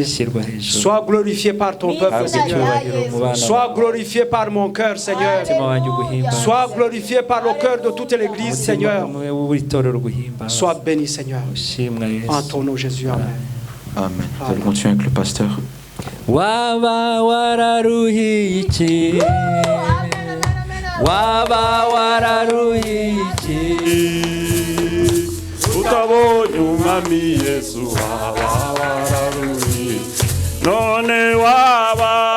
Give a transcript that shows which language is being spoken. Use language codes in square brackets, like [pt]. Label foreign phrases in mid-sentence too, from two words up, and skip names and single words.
[fr] Sois glorifié par ton peuple, Seigneur. Sois glorifié par mon cœur, Seigneur. Sois glorifié par le cœur de toute l'Église, Seigneur. Sois béni, Seigneur. En ton nom, Jésus. Amen. Amen. Nous allons continuer avec le pasteur. [rn] Waba wararuhiye iki Waba wararuhiye iki utabonye umwami Yesu waba wararuhiye none waba